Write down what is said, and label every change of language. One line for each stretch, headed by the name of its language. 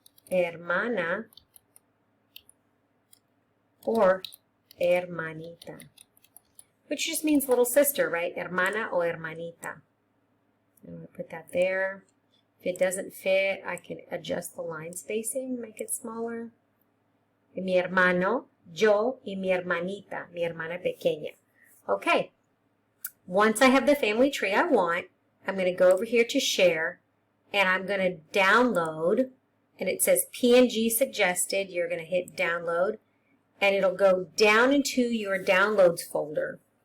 English: Hermana or hermanita, which just means little sister, right?
Spanish: Hermana o hermanita.
English: I'm going to put that there. If it doesn't fit, I can adjust the line spacing, make it smaller.
Spanish: Y mi hermano, yo y mi hermanita, mi hermana pequeña.
English: Okay. Once I have the family tree I want, I'm going to go over here to share, and I'm going to download, and it says PNG suggested. You're going to hit download, and it'll go down into your downloads folder.